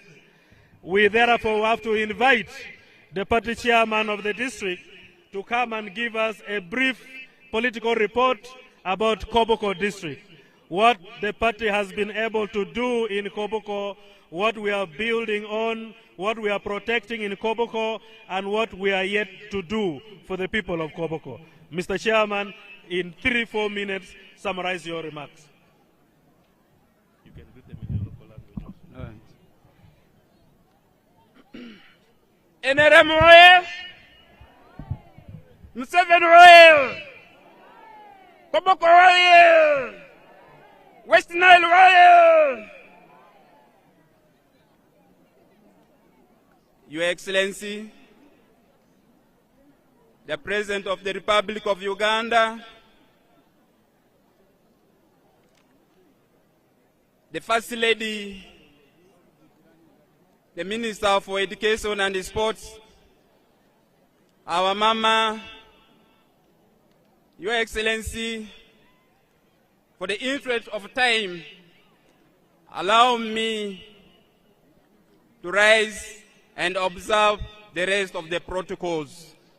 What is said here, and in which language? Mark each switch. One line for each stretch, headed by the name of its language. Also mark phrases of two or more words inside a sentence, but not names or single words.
English: We therefore have to invite the party chairman of the district to come and give us a brief political report about Koboko district, what the party has been able to do in Koboko, what we are building on, what we are protecting in Koboko, and what we are yet to do for the people of Koboko. Mr. Chairman, in 3-4 minutes, summarize your remarks. You can read them in your local language. NRM oye! Museveni oye! Koboko oye! West Nile oye! Your Excellency, the President of the Republic of Uganda, the First Lady, the Minister for Education and Sports, our Mama, Your Excellency, for the interest of time, allow me to rise and observe the rest of the protocols.